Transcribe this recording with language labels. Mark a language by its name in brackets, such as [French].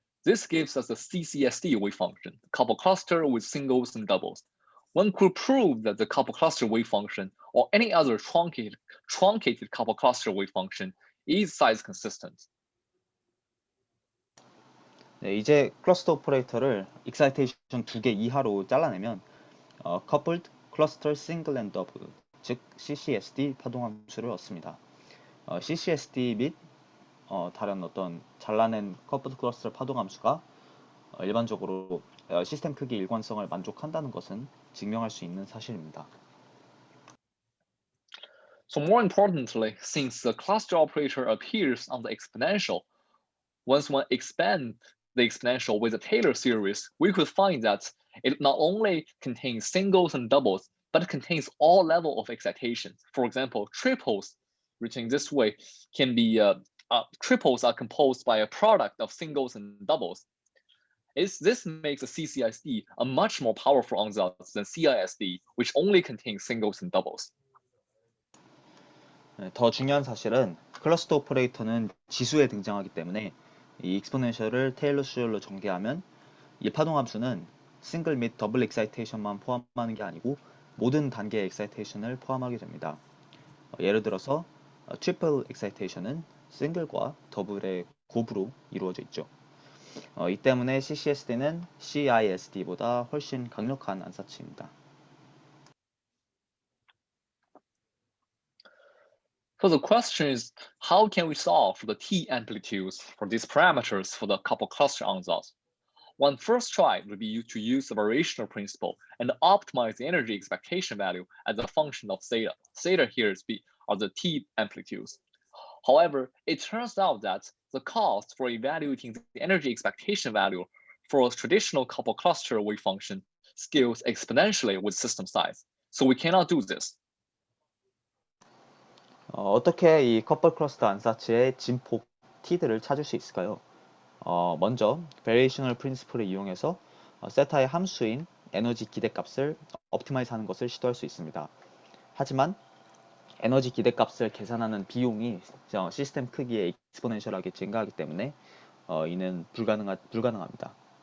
[English] This gives us a CCSD wave function, couple cluster with singles and doubles. One could prove that the couple cluster wave function or any other truncated couple cluster wave function is size consistent. [Korean] 네, 이제 클러스터 오퍼레이터를 익사이테이션 2개 이하로 잘라내면 coupled cluster single and double, 즉 CCSD 파동함수를 얻습니다. CCSD 및 다른 어떤 잘라낸 coupled cluster 파동함수가 일반적으로 시스템 크기 일관성을 만족한다는 것은 증명할 수 있는 사실입니다. [English] So more importantly, since the cluster operator appears on the exponential, once one expands the exponential with the Taylor series, we could find that it not only contains singles and doubles, but it contains all levels of excitation. For example, triples, written this way, can be triples are composed by a product of singles and doubles. This makes a CCSD a much more powerful ansatz than CISD, which only contains singles and doubles. [Korean] 더 중요한 사실은 클러스터 오퍼레이터는 지수에 등장하기 때문에 이 익스포넨셜을 테일러 수열로 전개하면 이 파동함수는 싱글 및 더블 엑사이테이션만 포함하는 게 아니고 모든 단계의 엑사이테이션을 포함하게 됩니다. 예를 들어서 트리플 엑사이테이션은 싱글과 더블의 곱으로 이루어져 있죠. 이 때문에 CCSD는 CISD보다 훨씬 강력한 안사치입니다. [English] So the question is, how can we solve for the T amplitudes for these parameters for the couple cluster ansatz? One first try would be to use the variational principle and optimize the energy expectation value as a function of theta. Theta here are the T amplitudes. However, it turns out that the cost for evaluating the energy expectation value for a traditional couple cluster wave function scales exponentially with system size. So we cannot do this. [Korean] 어떻게 이 커플 클러스터 안사치의 진폭 T들을 찾을 수 있을까요? 먼저 variational principle을 이용해서 세타의 함수인 에너지 기대값을 옵티마이즈 하는 것을 시도할 수 있습니다. 하지만 에너지 기대값을 계산하는 비용이 시스템 크기에 익스포넨셜하게 증가하기 때문에 이는 불가능합니다.